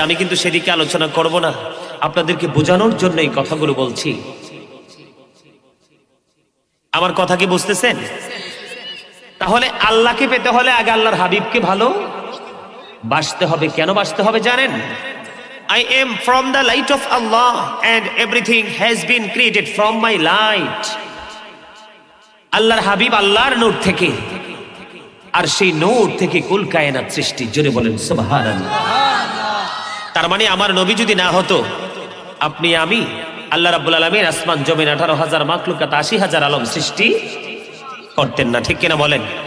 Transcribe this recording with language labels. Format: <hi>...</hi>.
<bn>আমি কিন্তু সেদিকে আলোচনা করব না, আপনাদেরকে বোঝানোর জন্য এই কথাগুলো বলছি। আমার কথা কি বুঝতেছেন? তাহলে আল্লাহকে পেতে হলে আগে আল্লাহর হাবিবকে ভালো বাসতে হবে। কেন বাসতে হবে জানেন?</bn> <en>I am from the light of Allah and everything has been created from my light.</en> <bn>আল্লাহর হাবিব আল্লাহর নূর থেকে, আর সেই নূর থেকে কুল কায়নাত সৃষ্টি। জোরে বলেন সুবহানাল্লাহ। তার মানে আমার নবী যদি না হতো, আপনি আমি আল্লাহ রাব্বুল আলামিন আসমান জমিন 18,000 মাখলুকাত 80,000 আলম সৃষ্টি করতেন না, ঠিক কিনা বলেন?</bn>